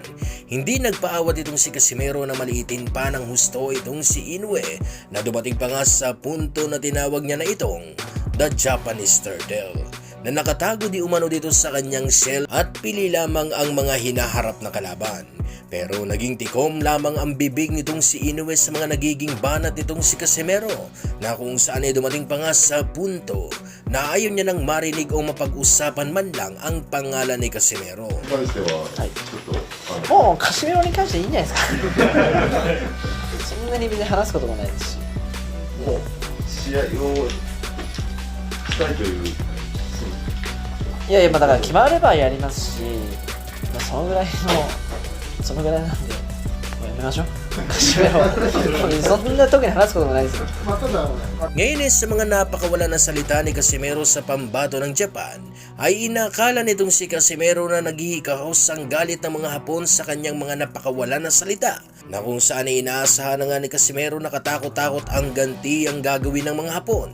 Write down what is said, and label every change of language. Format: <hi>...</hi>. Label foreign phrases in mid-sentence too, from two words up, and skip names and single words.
<tl>Hindi nagpaawat itong si Casimero na maliitin pa ng husto itong si Inoue, na dumating pa nga sa punto na tinawag niya na itong</tl> <en>The Japanese Turtle,</en> <tl>na nakatago di umano dito sa kanyang shell at pili lamang ang mga hinaharap na kalaban. Pero naging tikom lamang ang bibig nitong si Inoue sa mga nagiging banat nitong si Casimero, na kung saan ay dumating pa nga sa punto na ayaw niya nang marinig o mapag-usapan man lang ang pangalan ni Casimero.</tl> <ja>関しては、ちょっと、もうカシメロに関してはいいんじゃないですかそんなに別に話すこともないですしもう試合をしたいという、いやいや、まあだから決まればやりますし、まあ、そのぐらいなんで、もうやめましょうカシメロそんな特に話すこともないですよ。</ja> <tl>Ngayon sa mga napakawala na salita ni Casimero sa pambato ng Japan, ay inakala nitong si Casimero na naghihikahos ang galit ng mga Hapon sa kanyang mga napakawala na salita, na kung saan ay inaasahan na nga ni Casimero na katakot-takot ang ganti ang gagawin ng mga Hapon.</tl>